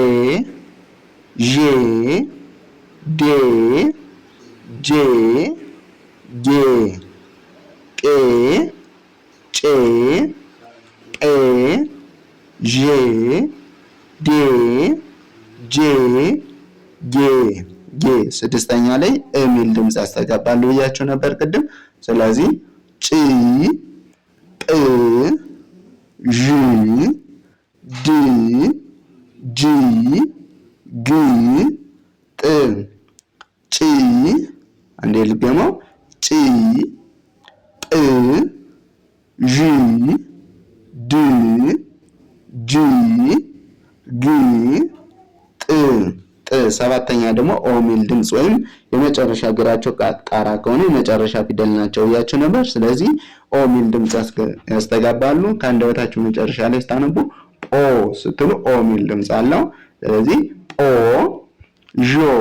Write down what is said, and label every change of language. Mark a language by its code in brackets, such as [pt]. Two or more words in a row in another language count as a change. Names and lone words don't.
[am] ዤ ዴ ጄ ጌ ቄ ጬ ጴ ዤ ዴ ጄ ጌ ጌ። ስድስተኛ ላይ የሚል ድምፅ ያስተጋባሉ ብያችሁ ነበር ቅድም። ስለዚህ ጭ ጵ ዥ ድ ጂ ግ ጥ ጭ። አንዴ ልገመው ጭ ጵ ዥ ድ ጂ ግ ጥ ጥ። ሰባተኛ ደግሞ ኦ ሚል ድምፅ ወይም የመጨረሻ እግራቸው ጣራ ከሆነ የመጨረሻ ፊደል ናቸው ብያችሁ ነበር። ስለዚህ ኦ ሚል ድምፅ ያስተጋባሉ። ከአንደበታችሁ መጨረሻ ላይ ስታነቡ ኦ ስትሉ ኦ ሚል ድምፅ አለው። ስለዚህ ኦ ዦ